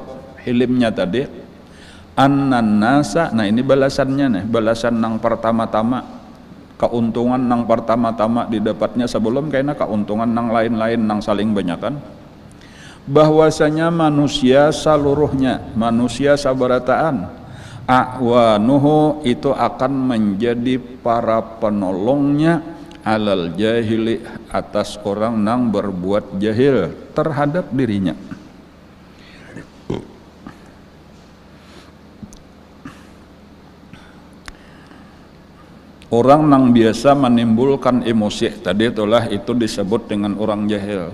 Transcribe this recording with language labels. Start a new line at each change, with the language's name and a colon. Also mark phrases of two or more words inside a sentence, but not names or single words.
Banjar: hilimnya tadi,
Arabic: annan nasa,
Banjar: nah ini balasannya nih, balasan yang pertama-tama keuntungan nang pertama-tama didapatnya sebelum kena keuntungan nang lain-lain nang saling banyakan, bahwasanya manusia seluruhnya, manusia sabarataan, a'wanuhu itu akan menjadi para penolongnya
Arabic: alal jahili
Banjar: atas orang nang berbuat jahil terhadap dirinya. Orang nang biasa menimbulkan emosi tadi itulah itu disebut dengan orang jahil.